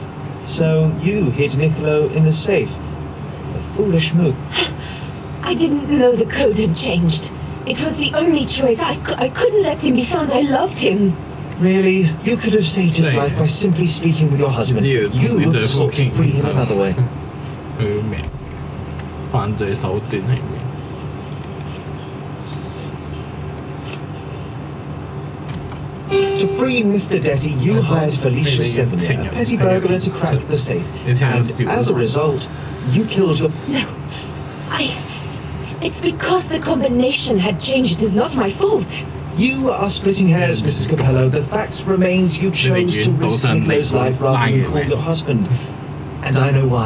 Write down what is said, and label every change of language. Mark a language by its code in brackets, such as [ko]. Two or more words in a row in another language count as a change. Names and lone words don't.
[en] So you hid Niccolo in the safe. A foolish move. I didn't know the code had changed. It was the only choice. I couldn't let him be found. I loved him. Really? You could have saved his life by simply speaking with your husband. You sought to free him another way. [yue] 犯罪手段係咩？ [en] To free Mr. Detti, you hired Felicia Sevigny, a petty burglar, to crack the safe. And as a result, you killed your... No. It's because the combination had changed. It is not my fault. You are splitting hairs, Mrs. Capello. The fact remains you chose to risk Niccolo's life rather than call your husband. And I know why.